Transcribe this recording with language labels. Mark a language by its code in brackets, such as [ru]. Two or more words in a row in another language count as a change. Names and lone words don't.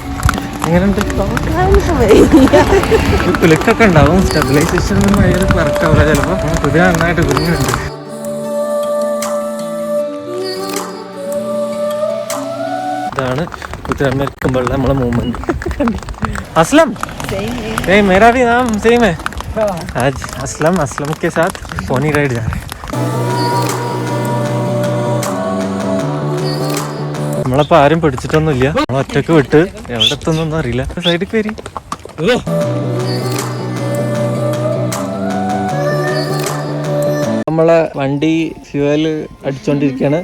[ml] എങ്ങനെയുണ്ട്? കുലുക്കൊക്കെ ഉണ്ടാവും. സ്റ്റെബിലൈസേഷൻ ഒന്നും ഭയങ്കര കറക്റ്റ് ആവില്ല ചിലപ്പോൾ. കുതിര നന്നായിട്ട് കുലുങ്ങുന്നുണ്ട്. ഇതാണ് കുതിരമ്മ ഇരിക്കുമ്പോഴുള്ള നമ്മളെ മൂവ്മെന്റ്. [hi] असलम नहीं मेरा भी नाम सेम है. आज असलम के साथ पोनी राइड जा रहे हैं. [ml] നമ്മളപ്പോൾ ആരും പിടിച്ചിട്ടൊന്നുമില്ല. നമ്മൾ ഒറ്റക്ക് വിട്ട് എവിടെ എത്തുന്നൊന്നും അറിയില്ല. സൈഡിൽ കയറി നമ്മളെ വണ്ടി ഫ്യൂവല് അടിച്ചോണ്ടിരിക്കുകയാണ്.